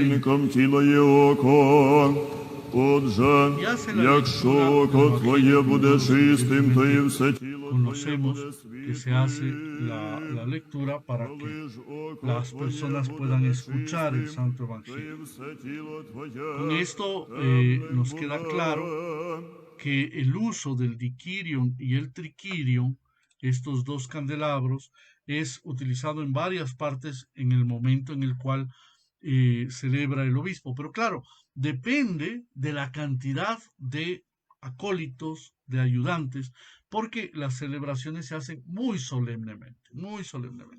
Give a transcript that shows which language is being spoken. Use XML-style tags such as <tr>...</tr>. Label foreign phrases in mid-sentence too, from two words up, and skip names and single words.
<uk>Душам тіло є око. Отже, якщо око твоє буде чистим, то і все тіло твоє</uk> <es>Conocemos</es> <uk>буде</uk> <es>que se hace</es> <uk>світлим.</uk> <es>la lectura para que</es> <uk>Коли ж око</uk> <es>las</es> <uk>твоє</uk> <es>personas</es> <uk>буде</uk> <es>puedan escuchar el</es> <uk>нечистим,</uk> <es>Santo</es> <uk>то</uk> <es>Evangelio.</es> <uk>і все тіло твоє</uk> <es>Con esto</es> <uk>темним</uk> <es>nos queda</es> <uk>буде.</uk> <es>claro que el uso del diquirium y el triquirium, estos dos candelabros, es utilizado en varias partes en el momento en el cual celebra el obispo. Pero claro, depende de la cantidad de acólitos, de ayudantes, porque las celebraciones se hacen muy solemnemente, muy solemnemente.</es>